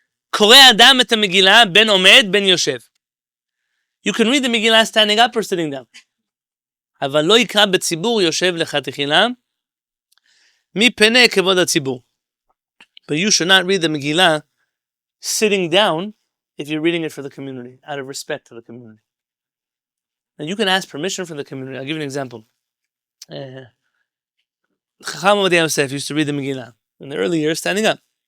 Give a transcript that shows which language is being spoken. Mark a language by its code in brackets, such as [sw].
[he] קורא אדם את המגילה בין עומד בין יושב. [en] You can read the Megillah standing up or sitting down. [he] אבל לא יקרא בציבור יושב לך תחילה, מפני כבוד הציבור. [en] But you should not read the Megillah sitting down if you're reading it for the community, out of respect to the community. And you can ask permission from the community. I'll give you an example. Chacham Rabbi Yosef used to read the Megillah in the early years standing up.